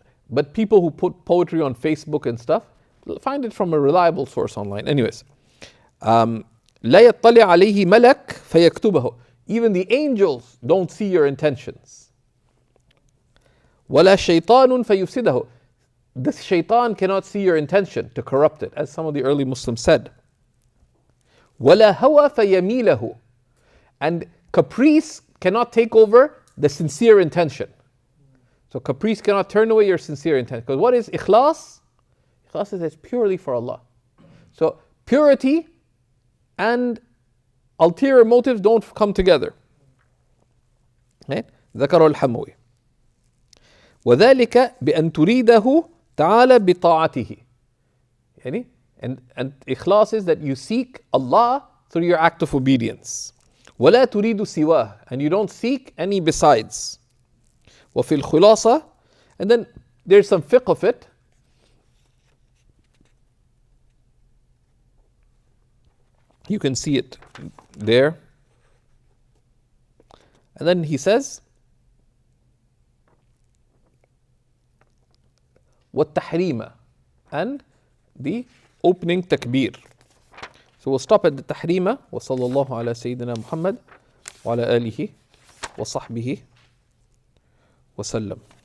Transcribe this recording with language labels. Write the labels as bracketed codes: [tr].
[en] But people who put poetry on Facebook and stuff, find it from a reliable source online. Anyways, [ar] لا يطلع عليه ملك فيكتبه. [en] Even the angels don't see your intentions. [ar] ولا شيطان فيفسده. [en] the shaitan cannot see your intention to corrupt it, as some of the early Muslims said. [ar] وَلَا هَوَى فَيَمِيلَهُ. [en] And caprice cannot take over the sincere intention. So caprice cannot turn away your sincere intent. Because what is ikhlas? Ikhlas is it's purely for Allah. So purity and ulterior motives don't come together. Right? [ar] ذكره الحموي. وذلك بأن تريده تعالى بطاعته. [en] يعني and ikhlas is that you seek Allah through your act of obedience. [ar] ولا تريد سواه, [en] and you don't seek any besides. [ar] وفي الخلاصة, [en] and then there's some fiqh of it. You can see it there. And then he says, وَالتَّحْرِيمَ, and the opening takbir. So we'll stop at the tahrima. [ar] وصلى الله على سيدنا محمد وعلى آله وصحبه وسلم.